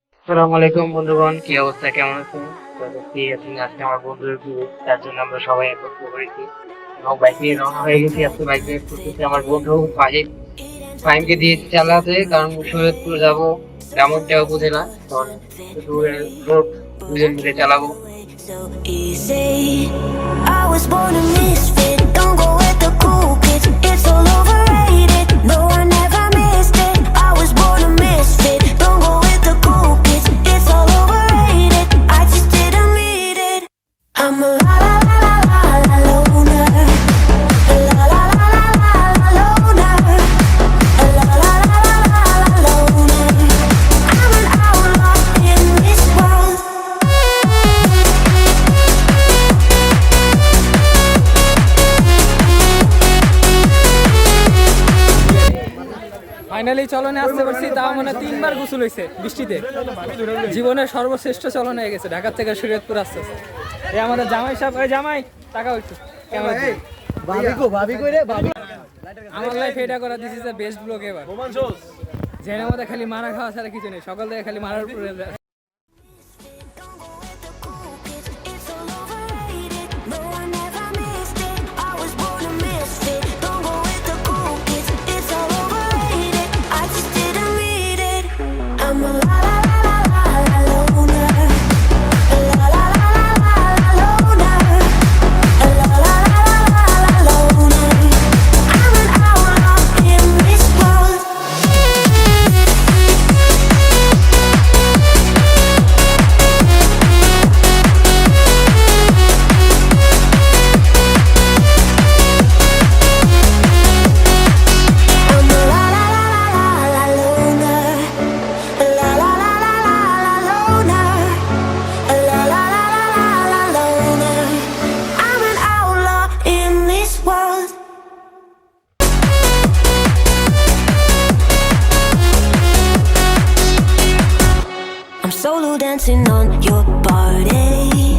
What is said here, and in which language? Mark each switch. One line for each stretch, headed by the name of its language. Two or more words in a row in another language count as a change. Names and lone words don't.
Bangla: আসসালামু আলাইকুম বন্ধুগণ, কি অবস্থা, কেমন আছেন? তো দেখছি আজকে আমার বন্ধুর বিয়ে, তার জন্য আমরা সবাই একত্র হয়েছি এবং বাইক নিয়ে রওনা হয়ে গেছি। আজকে
English: bike ride
Bangla: করতেছি আমার বন্ধু ফাহিম। ফাহিমকে দিয়ে চালাতে, কারণ সৈয়দপুর যাবো, তেমনটাও বুঝে না, কারণ দূরের রোড, দুজন মিলে চালাবো।
English: So easy. I was born a misfit. Don't go with the cool kids. It's all overrated. No, I never missed it. I was born a misfit. Don't go with the cool kids. It's all overrated. I just didn't need it. I'm a la la la la la la loner. La la la la la la loner. La la la la la la loner. I'm an outlaw in this world.
Bangla: ফাইনালি চলনে আসতে পারছি, তাও মানে 3বার গোসল হয়েছে বৃষ্টিতে। জীবনের সর্বশ্রেষ্ঠ চলন হয়ে গেছে ঢাকা থেকে শরীয়তপুর আসতে। এই আমাদের জামাই সাহেব, ওই জামাই টাকা হইতো কেমন আমার লাইফ এটা করা,
English: this is the best vlog
Bangla: এবার। জেনে মধ্যে খালি মারা খাওয়া ছাড়া কিছু নেই, সকাল থেকে খালি মারার উপরে।
English: It's all overrated. No, I never missed it. I was born a misfit. Don't go with the cool kids. It's all overrated. I just didn't need it. I'm a la la la la la la loner. La la la la la la loner. La la la la la la loner. I'm an outlaw in this world. I'm a la la la la la loner. La la la la la la loner. La la la la la loner. I'm an outlaw in this world. I'm solo dancing on your body.